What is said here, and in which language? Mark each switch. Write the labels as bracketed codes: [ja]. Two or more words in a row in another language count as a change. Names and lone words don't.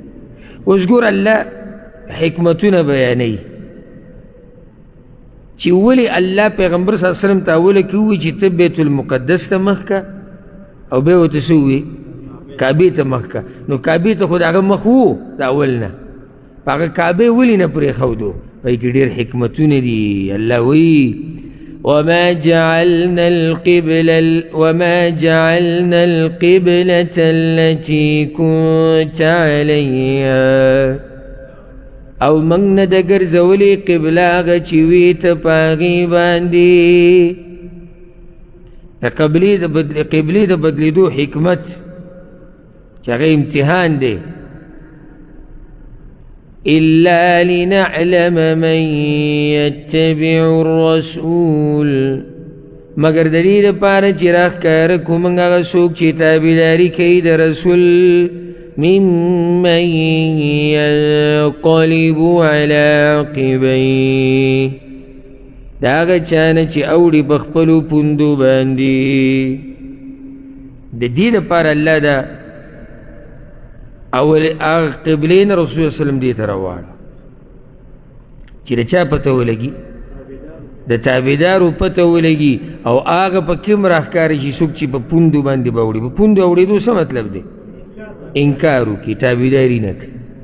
[ps] اوس ګور الله حکمتونه بیانوي چې ولې الله پیغمبر [ar] صلی الله علیه وسلم [ps] ته اوله کې ووایي چې ته بیت المقدس ته مخ که او بیا ورته څه ووایي کعبې ته مخ که. نو کعبې ته خو د هغه مخ وو د اول نه په هغه کعبې ولې نه پرېښودو؟ په کې ډېر حکمتونه دي. الله وایي [ar] وما جعلنا القبلة التي كنت عليها [ps] او موږ نه ده ګرځولې قبله هغه چې وي ته په هغې باندې. د قبلې د بدلېدو حکمت چې هغه امتحان دی [ar] إلا لنعلم من يتبع الرسول [ps] مگر د دې لپاره چې راښکاره کړو موږ هغه څوک چې تابعداري کوي د رسول ممن [ar] ينقلب على عقبيه [ps] د هغه چا نه چې اوړي په خپلو پوندو باندې د دې دپاره الله دا اول هغه قبلې نه رسول الله وسلم دې ته راواړه چې د چا پته ولګي د تابعدارو پته ولګي او هغه په کوم راښکاري چې څوک چې په پوندو باندې به وړي په پوندو اورېدو څه مطلب دی انکار وکړي تابعداري نه کوي